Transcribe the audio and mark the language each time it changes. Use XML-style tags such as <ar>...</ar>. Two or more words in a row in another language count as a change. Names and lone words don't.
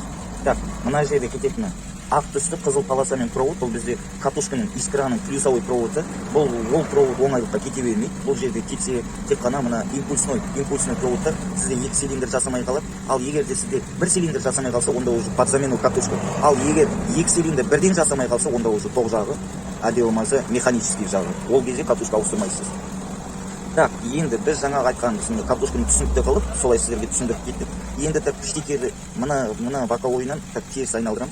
<kk>Так, мына жерде кететіні ақ түсті қызыл полосамен провод, бұл бізде катушканың искраның плюсовой проводы. Бұл провод оңайлыққа кете бермейді. Бұл жерде тек қана мына импульсный проводтар сізде 2 цилиндр жасамай қалады. Ал егер де сізде 1 цилиндр жасамай қалса, онда</kk> <ru>уже под замену катушка.</ru> <kk>Ал егер 2 цилиндр бірден жасамай қалса, онда уже тоқ жағы, әлде болмаса механический жағы. Ол кезде катушка ауыстырмайсыз. Так, енді біз жаңа айтқан катушканы түсінікті қылып, солай сіздерге түсіндіріп кеттік. Енді так штекерді мына боковойынан так теріс айналдырамыз.</kk>